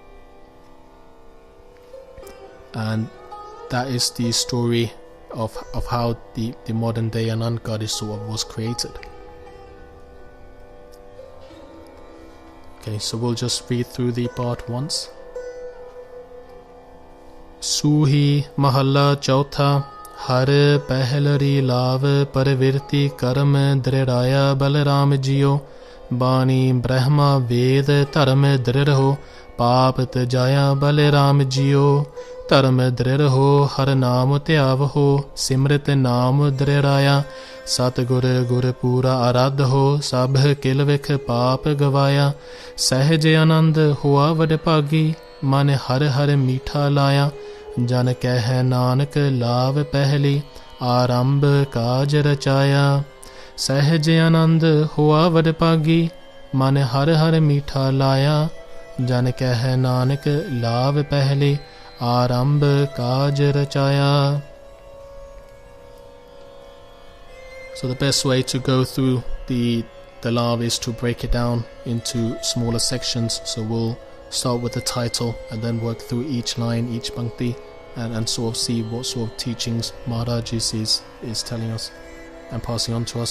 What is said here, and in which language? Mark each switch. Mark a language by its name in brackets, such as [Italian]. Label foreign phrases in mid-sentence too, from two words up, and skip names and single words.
[English] And that is the story of how the modern day Anand Karaj sort of was created. Okay, so we'll just read through the part once. [Punjabi] ਸੂਹੀ ਮਹਲਾ ਚਉਥਾ ਹਰਿ ਪਹਿਲੜੀ ਲਾਵ ਪਰਵਿਰਤੀ ਕਰਮ ਦ੍ਰਿੜਾਇਆ ਬਲਿਰਾਮ ਜੀਉ ਬਾਣੀ ਬ੍ਰਹਮਾ ਵੇਦੁ ਧਰਮੁ ਦ੍ਰਿੜਹੁ ਪਾਪ ਤਜਾਇਆ ਬਲਿਰਾਮ ਜੀਉ ਧਰਮੁ ਦ੍ਰਿੜਹੁ ਹਰਿ ਨਾਮੁ ਧਿਆਵਹੁ ਸਿਮ੍ਰਿਤਿ ਨਾਮੁ ਦ੍ਰਿੜਹੁ ਸਤਿਗੁਰੁ ਗੁਰੁ ਪੂਰਾ ਆਰਾਧਹੁ ਸਭਿ ਕਿਲਵਿਖ ਪਾਪ ਗਵਾਇਆ ਸਹਜ ਅਨੰਦ ਹੋਆ ਵਡਭਾਗੀ ਮਨਿ ਹਰਿ ਹਰਿ ਮੀਠਾ ਲਾਇਆ ਜਨੁ ਕਹੈ ਨਾਨਕ ਲਾਵ ਪਹਿਲੀ ਆਰੰਭੁ ਕਾਜੁ ਰਚਾਇਆ ਸਹਜ ਆਨੰਦ ਹੋਆ ਵਡਭਾਗੀ ਮਨ ਹਰ ਹਰ ਮੀਠਾ ਲਾਇਆ ਜਨ ਕਹ ਨਾਨਕ ਲਾਭ ਪਹਿਲੇ ਆਰੰਭ ਕਾਜ ਰਚਾਇਆ. [English] So the best way to go through the the love is to break it down into smaller sections. So we'll start with the title and then work through each line, each pankti, and sort of see what sort of teachings Maharaj is telling us and passing on to us.